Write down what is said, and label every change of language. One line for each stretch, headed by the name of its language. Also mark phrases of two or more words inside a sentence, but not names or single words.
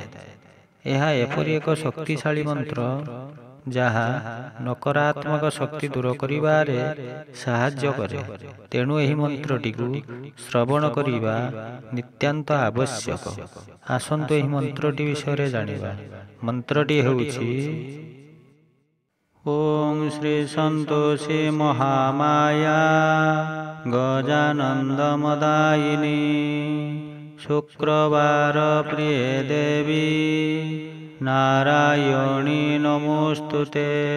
Odia: ଏହା ଏପରି ଏକ ଶକ୍ତିଶାଳୀ ମନ୍ତ୍ର ଯାହା ନକାରାତ୍ମକ ଶକ୍ତି ଦୂର କରିବାରେ ସାହାଯ୍ୟ କରେ। ତେଣୁ ଏହି ମନ୍ତ୍ରଟିକୁ ଶ୍ରବଣ କରିବା ନିତ୍ୟାନ୍ତ ଆବଶ୍ୟକ। ଆସନ୍ତୁ ଏହି ମନ୍ତ୍ରଟି ବିଷୟରେ ଜାଣିବା। ମନ୍ତ୍ରଟି ହେଉଛି
Sanskrit: ओम श्री संतोषी महामाया गजानंदमदायिनी शुक्रवार प्रिय देवी नारायणी नमोस्तुते।